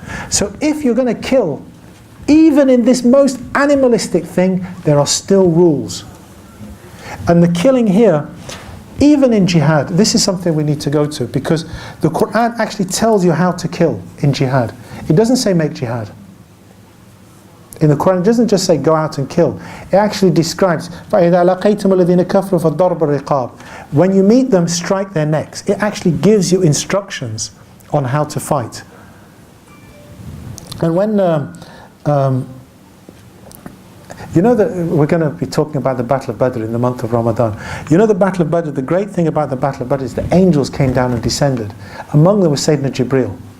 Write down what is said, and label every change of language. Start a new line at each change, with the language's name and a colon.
English: So if you're going to kill, even in this most animalistic thing, there are still rules. And the killing here, even in jihad, this is something we need to go to, because the Quran actually tells you how to kill in jihad. It doesn't say make jihad. In the Quran, it doesn't just say go out and kill. It actually describes,
Arabic: فَإِذَا لَقَيْتُمُ الَّذِينَ كَفْرُوا فَضَرْبَ الرِّقَابِ.
English: When you meet them, strike their necks. It actually gives you instructions on how to fight. And when, you know that we're going to be talking about the Battle of Badr in the month of Ramadan. You know the Battle of Badr, the great thing about the Battle of Badr is the angels came down and descended. Among them was Sayyidina Jibreel.